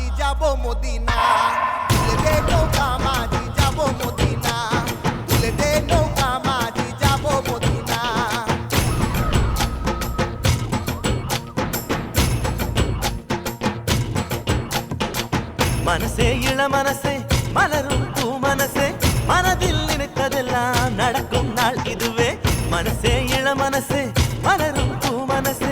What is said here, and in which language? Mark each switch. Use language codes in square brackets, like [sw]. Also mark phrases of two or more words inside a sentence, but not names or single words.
[bn] যাবো মদিনা তুলে দে নৌকা মাঝি যাবো মদিনা তুলে দে নৌকা মাঝি যাবো মদিনা [ta] மனசே இள மனசே மலரும் பூ மனசே மனதில் நினைத்ததெல்லாம் நடக்கும் நாள் இதுவே மனசே இள மனசே மலரும் பூ மனசே